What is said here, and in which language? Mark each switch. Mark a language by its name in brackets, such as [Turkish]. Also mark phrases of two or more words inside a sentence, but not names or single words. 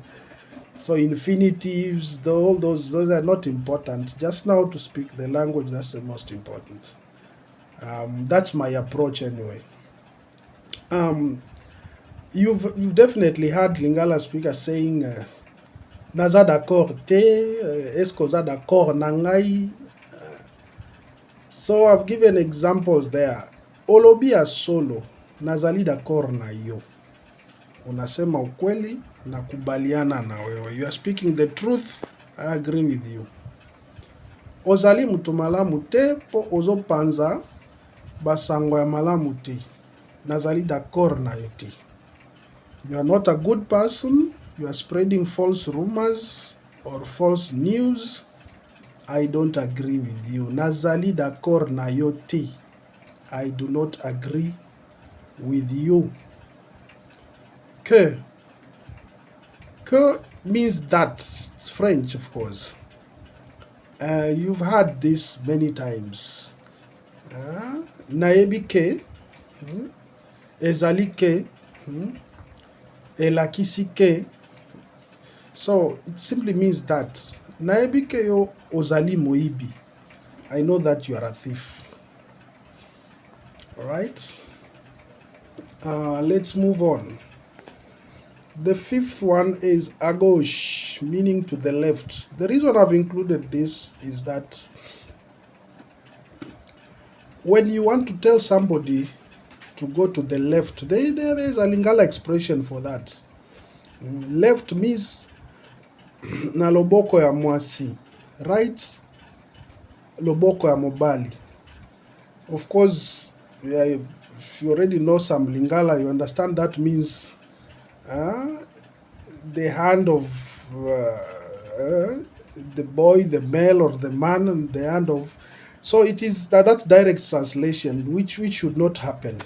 [English] So infinitives, all those are not important. Just know how to speak the language, that's the most important. That's my approach anyway. You've definitely heard Lingala speakers saying, [Lingala] naza d'accord te, esko za d'accord na ngai. [English] So I've given examples there. [Lingala] Olobia solo, nazali d'accord na yo. [Swahili] Unasema ukweli, nakubaliana na wewe. [English] You are speaking the truth, I agree with you. [Lingala] ozali mutu malamu te po ozopanza basango ya malamu te. Nazali d'accord na yo te. [English] You are not a good person. You are spreading false rumors or false news. I don't agree with you. [Lingala] Nazali d'accord na yo te. [English] I do not agree with you. Que means that. It's French, of course. You've heard this many times. [Lingala] Nayebi ke, ezali ke, elakisi ke. [English] So it simply means that. [Lingala] Nayebi ke yo ozali moibi. [English] I know that you are a thief. Alright? Let's move on. The fifth one is [French] à gauche, [English] meaning to the left. The reason I've included this is that when you want to tell somebody to go to the left, there is a Lingala expression for that. Left means [Lingala] na loboko ya mwasi. [English] Right, [Lingala] loboko ya mobali. [English] Of course, if you already know some Lingala, you understand that means the hand of the boy, the male, or the man, and the hand of. So it is that's direct translation, which should not happen.